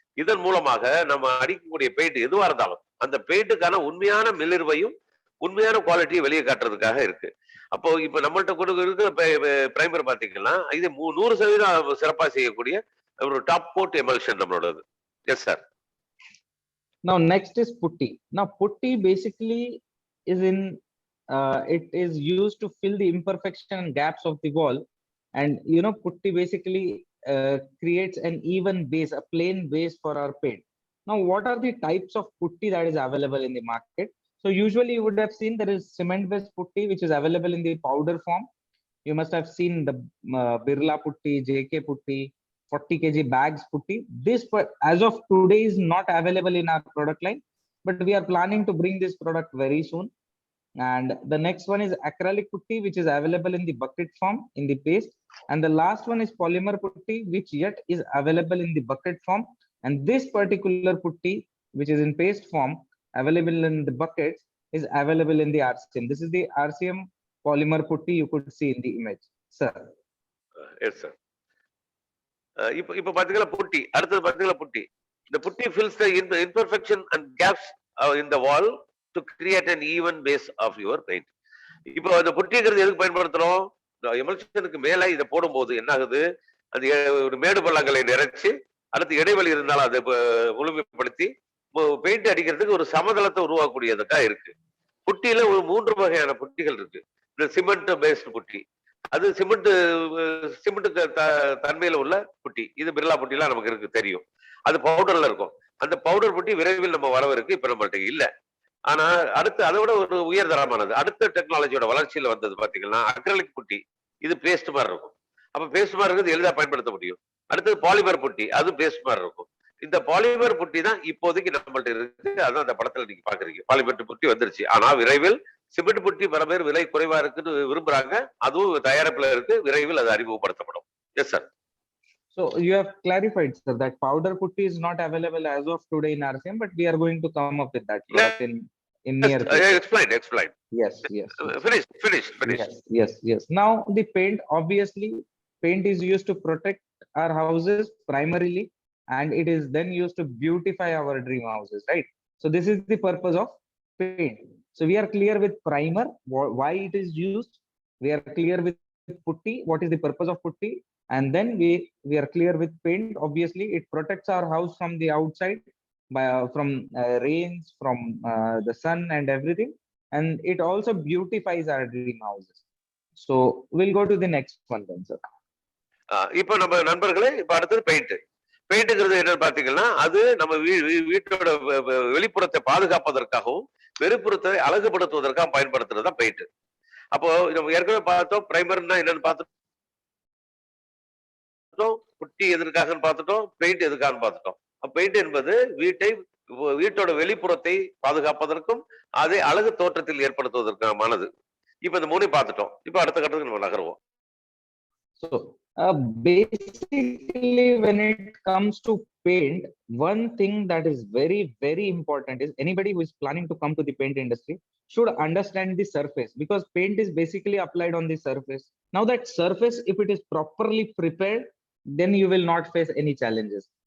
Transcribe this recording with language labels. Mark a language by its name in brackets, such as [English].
[Tamil] இதன் மூலமாக நம்ம அடிக்கக்கூடிய பெயிண்ட் எதுவா இருந்தாலும் அந்த பெயிண்ட்டுக்கான உண்மையான மிளிர்வையும் உண்மையான குவாலிட்டியை வெளியே காட்டுறதுக்காக இருக்கு. அப்போ இப்ப நம்மள்ட்ட இருக்கிற பிரைமர் பாத்தீங்கன்னா இது 100% சிறப்பா செய்யக்கூடிய ஒரு top code emulsion நம்மளோடது. [English] Yes sir. Now next is putty. Now putty basically is in it is used to fill the imperfection and gaps of the wall, and putty basically creates an even base, a plain base for our paint. Now what are the types of putty that is available in the market? So usually you would have seen there is cement based putty which is available in the powder form. You must have seen the Birla putty, JK putty, 40 kg bags putty. This as of today is not available in our product line, but we are planning to bring this product very soon. And the next one is acrylic putty, which is available in the bucket form in the paste. And the last one is polymer putty, which yet is available in the bucket form. And this particular putty, which is in paste form, available in the buckets, is available in the RCM. This is the RCM polymer putty you could see in the image, sir. Yes, sir. [Tamil] இப்ப பாத்தீங்கன்னா புட்டி, அடுத்தது பாத்தீங்கன்னா புட்டி. [English] The putty fills the imperfection and gaps in the wall to create an even base of your paint. [Tamil] இப்போ அந்த புட்டிங்கிறது எதுக்கு பயன்படுத்துறோம்? எமல்ஷனுக்கு மேல இதை போடும்போது என்ன ஆகுது? அது ஒரு மேடு பள்ளங்களை நிறைச்சு அடுத்து இடைவெளி இருந்தாலும் அதை முழுமைப்படுத்தி பெயிண்ட் அடிக்கிறதுக்கு ஒரு சமதளத்தை உருவாக்கக்கூடியதுக்கா இருக்கு. புட்டியில ஒரு 3 வகையான புட்டிகள் இருக்கு. இந்த சிமெண்ட் பேஸ்ட் புட்டி, அது சிமெண்ட்டுக்கு தன்மையில உள்ள புட்டி. இது பிர்லா புட்டிலாம் நமக்கு இருக்கு தெரியும். அது பவுடர்ல இருக்கும். அந்த பவுடர் புட்டி விரைவில் நம்ம வரவிருக்கு, இப்ப நம்மகிட்ட இல்ல. ஆனா அடுத்து அதை விட ஒரு உயர்தரமானது அடுத்த டெக்னாலஜியோட வளர்ச்சியில வந்தது பாத்தீங்கன்னா அக்ரலிக் புட்டி. இது பேஸ்ட் மாதிரி இருக்கும். அப்ப பேஸ்ட் மாதிரி இருக்கிறது எளிதா பயன்படுத்த முடியும். அடுத்தது பாலிமர் புட்டி, அது பேஸ்ட் மாதிரி இருக்கும். இந்த பாலிமர் புட்டி தான் இப்போதைக்கு நம்மள்ட்ட இருக்கு. அதான் அந்த படத்துல நீங்க பாக்குறீங்க. பாலிமர் புட்டி வந்துருச்சு. ஆனா விரைவில் சிமெண்ட் புட்டி பல பேர் விலை குறைவா இருக்குன்னு விரும்புறாங்க. அதுவும் தயாரிப்புல இருக்கு. விரைவில் அது அறிமுகப்படுத்தப்படும். [English] Yes sir. So you have clarified, sir, that powder putty is not available as of today in RCM, but we are going to come up with that product in near future. Explain. Yes. Finish. Yes. Now the paint, obviously, paint is used to protect our houses primarily, and it is then used to beautify our dream houses, right? So this is the purpose of paint. So we are clear with primer, why it is used. We are clear with putty, what is the purpose of putty. And then we are clear with paint. Obviously, it protects our house from the outside, from rains, from the sun and everything. And it also beautifies our dream houses. So we'll go to the next one then, sir. [Tamil] இப்போ நம்ம நண்பர்களே, இப்ப அடுத்தது paint. பெயிண்ட்ங்கிறது என்னன்னு பாத்தீங்கன்னா, அது நம்ம வீட்டோட வெளிப்புறத்தை பாதுகாப்பதற்காகவும் வெளிப்புறத்தை அழகுபடுத்துவதற்காக பயன்படுத்துறது தான் பெயிண்ட். அப்போ நம்ம ஏற்கனவே பார்த்தோம் பிரைமர்னா என்னன்னு பார்த்துட்டோம், புட்டி எதற்காக பார்த்துட்டோம், பெயிண்ட் எதுக்காக பார்த்துட்டோம். பெயிண்ட் என்பது வீட்டோட வெளிப்புறத்தை பாதுகாப்பதற்கும் அதை அழகு தோற்றத்தில் ஏற்படுத்துவதற்கானது. இப்ப இந்த 3 பார்த்துட்டோம். இப்ப அடுத்த கட்டத்துக்கு நம்ம நகருவோம். [English] So basically when it comes to paint, one thing that is very, very important is anybody who is planning to come to the paint industry should understand the surface, because paint is basically applied on the surface. Now that surface, if it is properly prepared, then you will not face any challenges.